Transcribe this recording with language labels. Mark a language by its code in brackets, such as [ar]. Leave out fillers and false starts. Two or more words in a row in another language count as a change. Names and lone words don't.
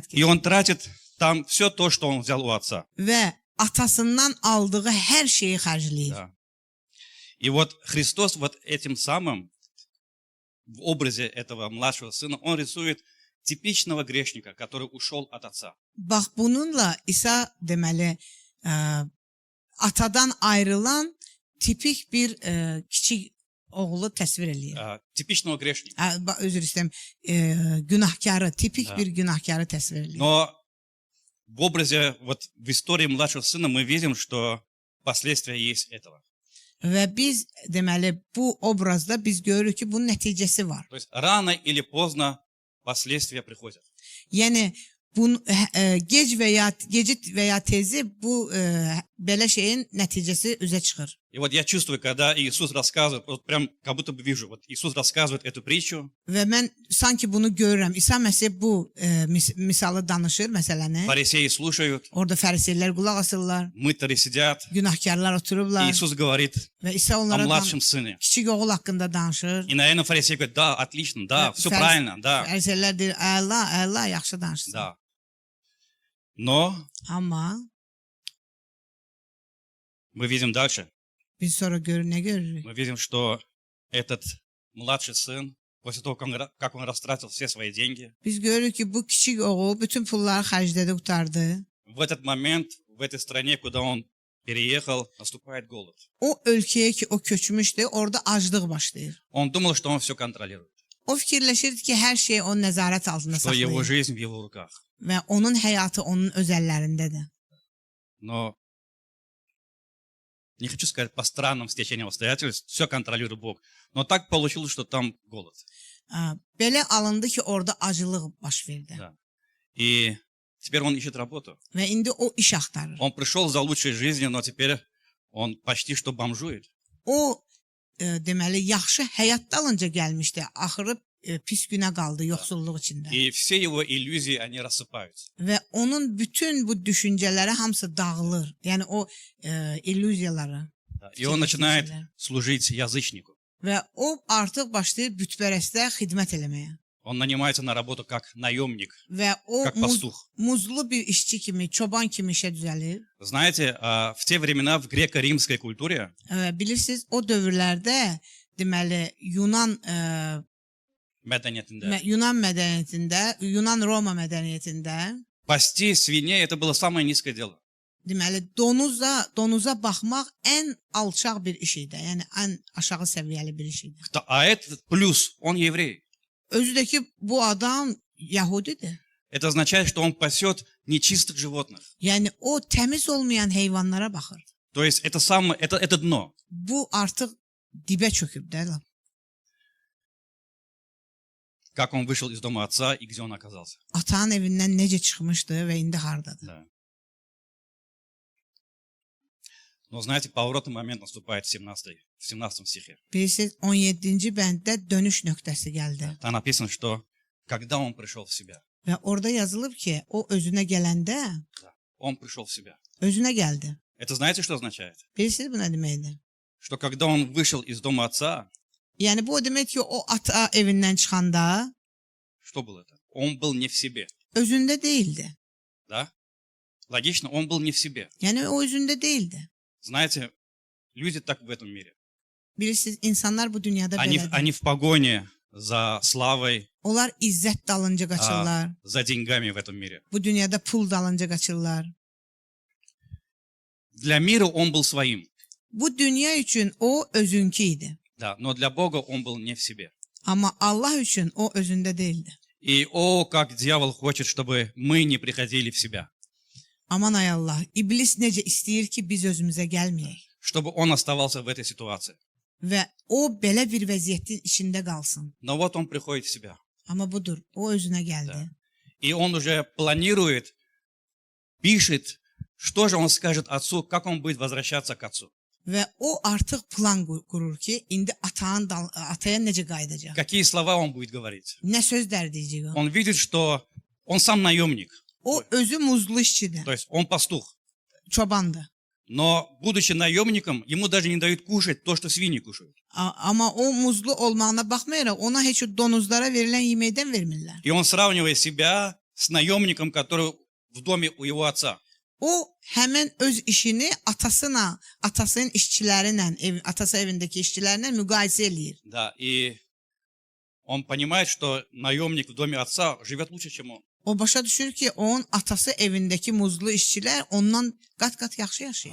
[ru] И [az] keçirir. [ru] он тратит там все то, что он взял у отца. [az] Və atasından aldığı hər şeyi xərcləyir. [ru] Да. И вот Христос вот этим самым, в образе этого младшего сына, он рисует типичного грешника, который ушел от отца. [az] Bax bununla İsa deməli atadan ayrılan tipik bir kiçik oğlu təsvir eləyir. [ru] Типичного грешника. [az] Özür istəyirəm, günahkarı, tipik [ru] Da. [az] bir günahkarı təsvir eləyir. [ru] Но в образе, вот в истории младшего сына мы видим, что последствия есть этого. [az] Və biz deməli bu obrazda biz görürük ki, bunun nəticəsi var. [ru] То есть рано или поздно последствия приходят. [az] Yəni gec və ya tezi bu belə şeyin nəticəsi üzə çıxır. [ru] И вот я чувствую, когда Иисус рассказывает, вот прям как будто бы вижу, вот Иисус рассказывает эту притчу. [az] Və mən sanki bunu görürəm. İsa Məsih bu misalı danışır, məsələni. [ru] Фарисеи слушают, [az] Orada fəriseylər qulaq asırlar, [ru] мытари сидят. [az] günahkarlar oturublar [ru] Iisus говорит [az] və İsa [ru] о [az] onlara [ru] младшем сыне. [az] kiçik oğul haqqında danışır. [ru] И, наверное, фарисей говорит, да, отлично, да, все правильно, да, [az] Fəriseylər deyir, əla, yaxşı danışsın. [ru] да. Но [az] Amma [ru] мы видим дальше, [az] biz sonra nə görürük? [ru] мы видим, что этот младший сын, после того, как он растратил все свои деньги, [az] Biz görürük ki, bu kiçik oğul bütün pulları xərclədi, qurtardı. [ru] в этот момент, в этой стране, куда он переехал, наступает голод. [az] O ölkəyə ki, o köçmüşdü, orada aclıq başlayır. [ru] Он думал, что он все контролирует, [az] O fikirləşirdi ki, hər şey onun nəzarət altında [ru] что его [az] saxlayır [ru] жизнь в его руках. [az] və onun həyatı onun öz əllərindədir. [ru] Но не хочу сказать по странным стечениям обстоятельств, все контролирует Бог. Но так получилось, что там голод. [az] Belə alındı ki, orada acılıq baş verdi. [ru] Да. И теперь он ищет работу. [az] Və indi o iş axtarır. [ru] Он пришел за лучшей жизнью, но теперь он почти что бомжует. [az] O deməli yaxşı həyat dalınca gəlmişdi. Axırı pis günə qaldı yoxsulluq içində. [ru] И все его иллюзии, они рассыпаются. [az] Və onun bütün bu düşüncələri hamısı dağılır. Yəni o illüziyaları. [ru] Да. И он начинает служить язычнику. [az] Və o artıq başlayır bütpərəstə xidmət eləməyə. [ru] Он нанимается на работу как наемник, [az] Və o [ru] как пастух. [az] muzlu bir işçi kimi, çoban kimi işə düzəlir. [ru] Знаете, в те времена в греко-римской культуре [az] Bilirsiniz, o dövrlərdə deməli medeniyetinde Yunan mədəniyyətində, Yunan-Roma mədəniyyətində [ru] пасти свиней это было самое низкое дело. [az] deməli donuza baxmaq ən alçaq bir iş idi. Yəni ən aşağı səviyyəli bir iş idi. [ru] А этот плюс, он еврей. [az] Özü də ki bu adam Yahudidir. [ru] Это означает, что он пасет нечистых животных. [az] Yəni o təmiz olmayan heyvanlara baxır. [ru] То есть это дно. [az] Bu artıq dibə çöküb də. [ru] Как он вышел из дома отца и где он оказался. [az] Atanın evindən necə çıxmışdı və indi hardadır. [ru] Да. Но знаете, поворотный момент наступает в 17 стихе. [az] Bilirsiniz, 17-ci bənddə dönüş nöqtəsi gəldi. [ru] Там написано, что когда он пришел в себя, [az] Və orada yazılıb ki, o özünə gələndə, [ru] он пришел в себя. [az] özünə gəldi. [ru] Это знаете, что означает? [az] Bilirsiniz bu nə deməkdir? [ru] Что когда он вышел из дома отца, [az] Yəni bu o demək ki, o ata evindən çıxanda [ru] что было это? Он был не в себе. [az] özündə değildi. [ru] Да? Логично, он был не в себе. [az] Yəni o özündə değildi. [ru] Знаете, люди так в этом мире. [az] Bilirsiniz, insanlar bu dünyada belədir. [ru] Они в погоне за славой, [az] Onlar izzət dalınca qaçırlar. [ru] за деньгами в этом мире. [az] Bu dünyada pul dalınca qaçırlar. [ru] Для мира он был своим. [az] Bu dünya üçün o özünkü idi. [ru] Да, но для Бога он был не в себе. [az] Amma Allah üçün o özündə değildi. [ru] И как дьявол хочет, чтобы мы не приходили в себя. [az] Aman ay Allah, iblis necə istəyir ki, biz özümüzə gəlməyək. [ru] Чтобы он оставался в этой ситуации. [az] Və o belə bir vəziyyətin içində qalsın. [ru] Но вот он приходит в себя. [az] Amma budur, o özünə gəldi. [ru] Да. И он уже планирует, пишет, что же он скажет отцу, как он будет возвращаться к отцу. [az] Və o artıq plan qurur ki, indi ataya necə qayıdacaq? [ru] Какие слова он будет говорить. [az] Nə sözlər deyəcək o? [ru] Он видит, что он сам наемник. [az] O özü muzlu işçidir, [ru] То есть он пастух. [az] çobandır. [ru] Но, будучи наемником, ему даже не дают кушать то, что свиньи кушают. [az] Amma o muzlu olmağına baxmayaraq, ona heç o donuzlara verilən yeməkdən vermirlər. [ru] И он сравнивает себя с наемником, который в доме у его отца. [az] O həmin öz işini atasının işçiləri ilə, atası evindəki işçilərlə müqayisə eləyir. [ru] Да, и он понимает, что наемник в доме отца живет лучше, чем он. [az] O başa düşür ki, onun atası evindəki muzlu işçilər ondan qat-qat yaxşı yaşayır.